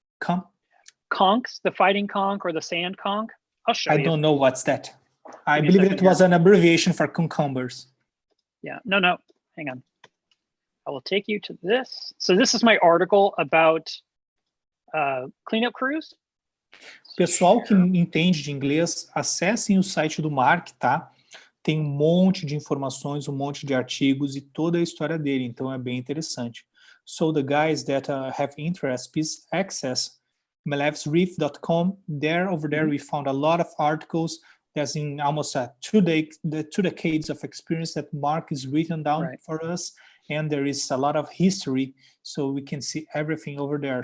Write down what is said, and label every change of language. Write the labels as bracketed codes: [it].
[en] conchs, the fighting conch or the sand conch. I'll show you. I don't know what's that. I believe it was an abbreviation for cucumbers. Yeah, no, hang on. I will take you to this. So this is my article about cleanup crews. [pt] Pessoal que entende de inglês, acessem o site do Marc, tá? Tem um monte de informações, um monte de artigos e toda a história dele, então é bem interessante. [en] So the guys that have interest, please access MelevsReef.com. Over there, we found a lot of articles. There's in almost two decades of experience that Mark is written down for us. And there is a lot of history, so we can see everything over there.